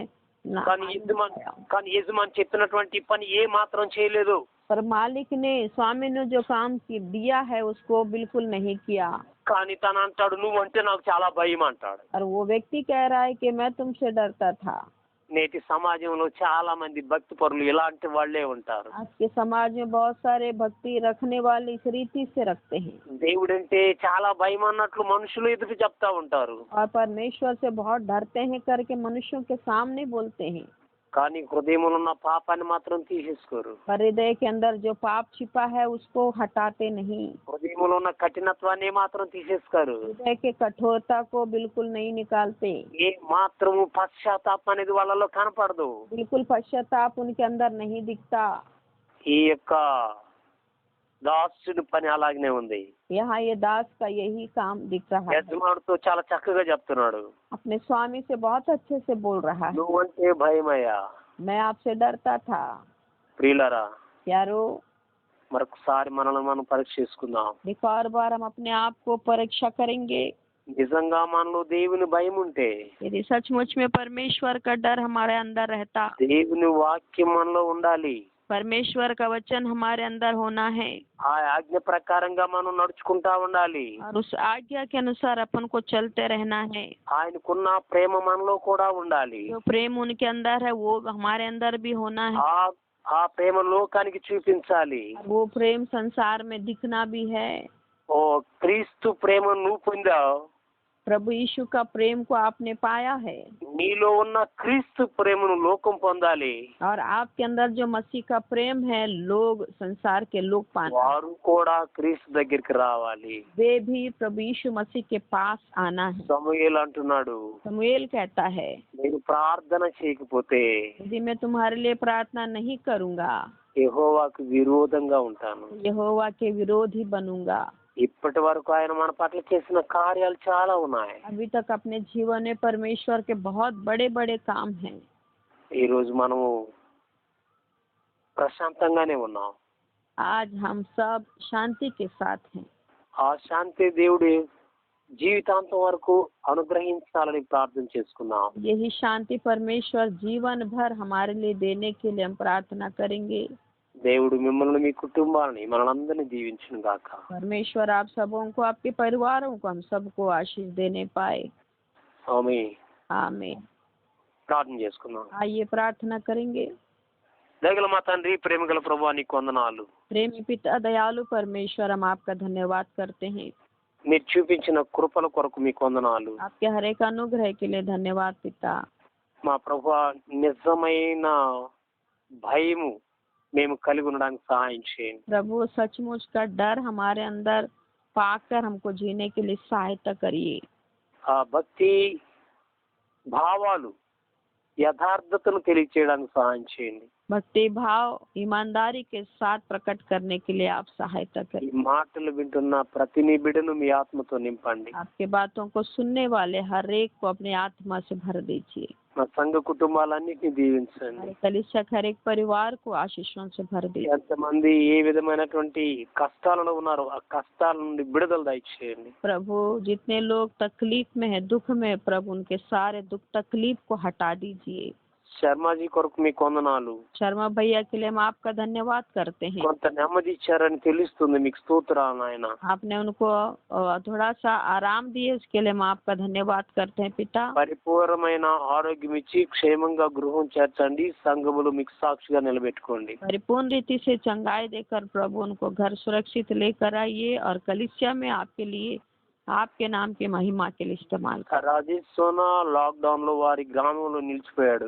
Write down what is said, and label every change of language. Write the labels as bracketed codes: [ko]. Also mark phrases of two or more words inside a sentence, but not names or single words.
[te] కానీ యజమాని చెప్పినటువంటి పని ఏ మాత్రం చేయలేదు. [hi] पर मालिक ने, स्वामी ने जो काम दिया है उसको बिल्कुल नहीं किया। [te] కానీ తను అంటాడు నువ్వంటే నాకు చాలా భయం అంటాడు. [hi] और वो व्यक्ति कह रहा है कि मैं तुमसे डरता था। [te] నేటి సమాజంలో చాలా మంది భక్తి పరులు ఇలాంటి వాళ్ళే ఉంటారు. [hi] आज के समाज में बहुत सारे भक्ति रखने वाले इस रीति से रखते हैं [te] దేవుడంటే చాలా భయం అన్నట్లు మనుషులు ఎదురు చెప్తా ఉంటారు. [hi] और परमेश्वर से बहुत डरते हैं करके मनुष्यों के सामने बोलते हैं, [te] కానీ హృదయంలో ఉన్న పాపాన్ని మాత్రం తీసేసుకోరు. [hi] पर हृदय के अंदर जो पाप छिपा है उसको हटाते नहीं। [te] హృదయంలో ఉన్న కఠినత్వాన్ని మాత్రం తీసేసుకోరు. [hi] हृदय के कठोरता को बिल्कुल नहीं निकालते। [te] ఏ మాత్రము పశ్చాత్తాపం అనేది వాళ్ళలో కనపడదు. [hi] बिल्कुल पश्चाताप उनके अंदर नहीं दिखता। [te] ఈ యొక్క దాసుడి పని అలాగనే ఉంది. [hi] यहाँ ये दास का यही काम दिख रहा है, [te] యజమానుడితో చాలా చక్కగా చెప్తున్నాడు. [hi] अपने स्वामी से बहुत अच्छे से बोल रहा है, [te] నువ్వంటే భయమయ్యా. [hi] मैं आपसे डरता था। [te] ప్రియులారా, [hi] यारो, [te] మరొకసారి మనల్ని మనం పరీక్ష చేసుకుందాం. [hi] एक और बार हम अपने आप को परीक्षा करेंगे। [te] నిజంగా మనలో దేవుని భయం ఉంటే, [hi] यदि सचमुच में परमेश्वर का डर हमारे अंदर रहता, [te] దేవుని వాక్యం మనలో ఉండాలి. [hi] परमेश्वर का वचन हमारे अंदर होना है [te] ఆ ఆజ్ఞ ప్రకారంగా మనం నడుచుకుంటా ఉండాలి. [hi] और उस आज्ञा के अनुसार अपन को चलते रहना है। [te] ఆయనకున్న ప్రేమ మనలో కూడా ఉండాలి. [hi] जो प्रेम उनके अंदर है वो हमारे अंदर भी होना है। [te] ఆ ఆ ప్రేమ లోకానికి చూపించాలి. [hi] वो प्रेम संसार में दिखना भी है। [te] ఓ క్రీస్తు ప్రేమను నువ్వు పొందావు. [hi] प्रभु यीशु का प्रेम को आपने पाया है [te] నీలో ఉన్న క్రీస్తు ప్రేమను లోకం పొందాలి. [hi] और आपके अंदर जो मसीह का प्रेम है लोग संसार के लोग पाना [te] వారు కూడా క్రీస్తు దగ్గరికి రావాలి. [hi] वे भी प्रभु यीशु मसीह के पास आना है। [te] సమూయేలు అంటున్నాడు, [hi] समूएल कहता है [te] నేను ప్రార్థన చేయకపోతే [hi] यदि मैं तुम्हारे लिए प्रार्थना नहीं करूंगा [te] యెహోవాకు విరోధంగా ఉంటాను. [hi] यहोवा के विरोधी बनूंगा। [te] ఇప్పటి వరకు ఆయన మన పట్ల చేసిన కార్యాలు చాలా ఉన్నాయి. [hi] अभी तक अपने जीवन में परमेश्वर के बहुत बड़े बड़े काम हैं। [te] ఈ రోజు మనము ప్రశాంతంగానే ఉన్నాం. [hi] आज हम सब शांति के साथ हैं। [te] ఆ శాంతి దేవుడు జీవితాంతం వరకు అనుగ్రహించాలని ప్రార్థన చేసుకున్నాం. [hi] यही शांति परमेश्वर जीवन भर हमारे लिए देने के लिए हम प्रार्थना करेंगे। [te] దేవుడు మిమ్మల్ని మీ కుటుంబాన్ని మనందరినీ దీవించును గాక. [hi] परमेश्वर आप सबों को आपके परिवारों को हम सबको आशीष देने पाए। [te] ఆమేన్. [hi] आमीन। [te] ప్రార్థన చేసుకుందాం. [hi] आइए प्रार्थना करेंगे। [te] దయగల మా తండ్రి, ప్రేమగల ప్రభువా, నీకు వందనాలు. [hi] प्रेमी पिता दयालु परमेश्वर हम आपका धन्यवाद करते हैं। [te] మీరు చూపించిన కృపల కొరకు మీకు వందనాలు. [hi] आपके हर एक अनुग्रह के लिए धन्यवाद पिता। [te] మా ప్రభువా, నిజమైన భయము మేము కలిగి ఉండడానికి సహాయం చేయండి. [hi] प्रभु सचमुच का डर हमारे अंदर पाकर हमको जीने के लिए सहायता करिए। [te] ఆ భక్తి భావాలు యథార్థతను తెలియచేయడానికి సహాయం చేయండి. [hi] भक्ति भाव ईमानदारी के साथ प्रकट करने के लिए आप सहायता [te] ఈ [hi] करिए। [te] మాటలు వింటున్న ప్రతి నిబిడను మీ ఆత్మతో నింపండి. [hi] आपके बातों को सुनने वाले हर एक को अपनी आत्मा से भर दीजिए। [te] మా సంఘ కుటుంబాలన్నిటిని దీవించండి. [hi] हमारे कलीसिया के हर एक परिवार को आशीषों से भर दीजिए। [te] ఎంతమంది ఏ విధమైనటువంటి కష్టాలలో ఉన్నారో ఆ కష్టాల నుండి విడుదల దయచేయండి. [hi] प्रभु जितने लोग तकलीफ में है दुख में प्रभु उनके सारे दुख तकलीफ को हटा दीजिए। [te] శర్మాజీ కొరకు మీకు వందనాలు. [hi] शर्मा भैया के लिए हम आपका धन्यवाद करते हैं। [te] కొంత నెమ్మది ఇచ్చారని తెలుస్తుంది, మీకు స్తోత్రాలు నాయన. [hi] आपने उनको थोड़ा सा आराम दिए उसके लिए हम आपका धन्यवाद करते हैं पिता। [te] పరిపూర్ణమైన ఆరోగ్యం ఇచ్చి క్షేమంగా గృహం చేర్చండి. సంఘములు మీకు సాక్షిగా నిలబెట్టుకోండి. [hi] परिपूर्ण रीति से चंगाई देकर प्रभु उनको घर सुरक्षित लेकर आइए और कलीसिया में आपके लिए आपके नाम की महिमा के लिए इस्तेमाल कर। [te] రాజేష్ సోనా లాక్డౌన్ లో వారి గ్రామంలో నిలిచిపోయాడు.